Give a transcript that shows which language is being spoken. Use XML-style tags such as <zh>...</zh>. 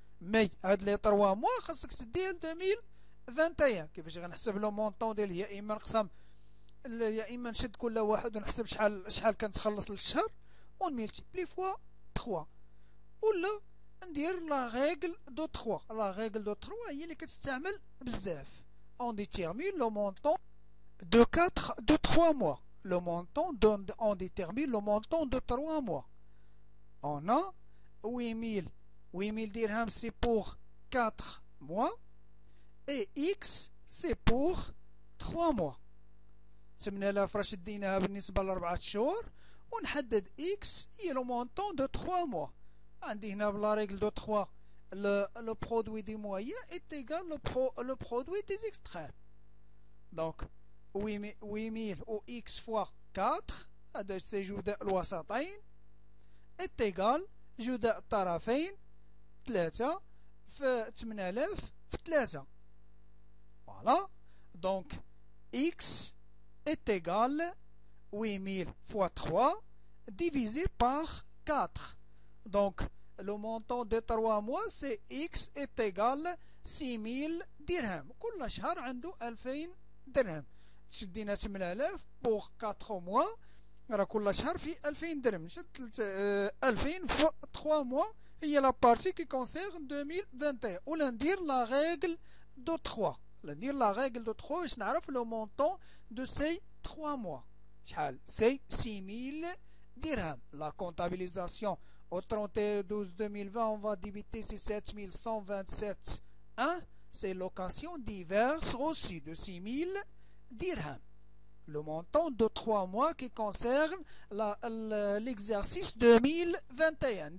<ar>مي هاد لي 3 موا خاصك تدير 2021. كيفاش غنحسب لو مونطون ديال يا اما نقسم يا اما نشد كل واحد ونحسب شحال كنتخلص للشهر ونملتيبلي فوا 3 ولا ندير لا ريغل دو 3. لا ريغل دو 3 هي اللي كتستعمل بزاف.</ar> <fr>on détermine le montant de 3 mois. Le montant on détermine le montant de 3 mois. On a 8000 dirhams c'est pour 4 mois et X c'est pour 3 mois.</fr> <ar>8000 راه شديناها بالنسبة ل4 شهور ونحدد X هي</ar> <fr>le montant de 3 mois.</fr> <ar>عندي هنا</ar> <fr>بلا ريغل دو 3 le produit des moyens est égal le produit des extrêmes. Donc 8000 ou X fois 4</fr> <ar>هذا سي جداء الوسطين</ar> <fr>est égal</fr> <ar>جداء الطرفين 3 في 8000 في 3.</ar> <fr>Voilà. Donc X est égal 8000 fois 3 divisé par 4. Donc le montant de 3 mois c'est X est égal 6000 dirhams.</fr> <ar>كل شهر عنده 2000 درهم. شدينا 8000</ar> <fr>pour 4 mois</fr> <ar>راه كل شهر في 2000 درهم. شد 2000 في 3 mois هي لا بارتي كي كونسيرن 2021. ولا ندير لا ريغل دو 3. ندير لا ريغل دو 3 باش نعرف لو مونطون دو سي 3 mois شحال.</ar> <fr>سي 6000 dirhams. La comptabilisation au 31/12/2020, on va débiter ces 7127,1. C'est location diverses reçues de 6000 dirhams. Le montant de 3 mois qui concerne l'exercice 2021.</fr>